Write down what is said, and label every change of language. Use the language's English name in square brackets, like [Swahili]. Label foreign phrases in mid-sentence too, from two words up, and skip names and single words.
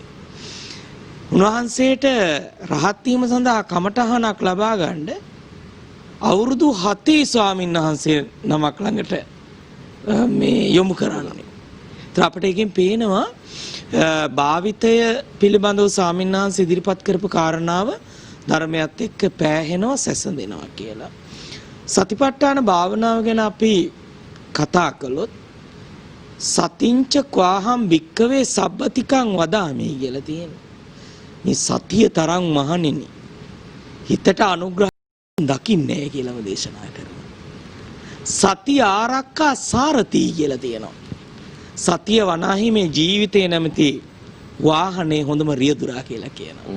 [Sinhala] උන්වහන්සේට රහත් වීම සඳහා කමඨහනක් ලබා ගන්න අවුරුදු 7 ස්වාමීන් වහන්සේ නමක් ළඟට මේ යොමු කරන්නේ. ඒත් අපිට එකෙන් පේනවා භාවිතය පිළිබඳව ස්වාමීන් වහන්සේ ඉදිරිපත් කරපු කාරණාව ධර්මයත් එක්ක පෑහෙනවා සැසඳෙනවා කියලා. සතිපට්ඨාන භාවනාව ගැන අපි කතා කළොත් [Pali] සතිංච ක්වාහම් භික්කවේ සබ්බතිකං වදාමි [Sinhala] කියලා තියෙනවා. මේ සතිය තරම් මහණෙනි හිතට අනුග්‍රහ දකින්නේ කියලාම දේශනා කරනවා. සතිය [Pali] ආරක්කා සාරති [Sinhala] කියලා තියෙනවා. සතිය වනාහි මේ ජීවිතේ නැමැති වාහනේ හොඳම රියදුරා කියලා කියනවා.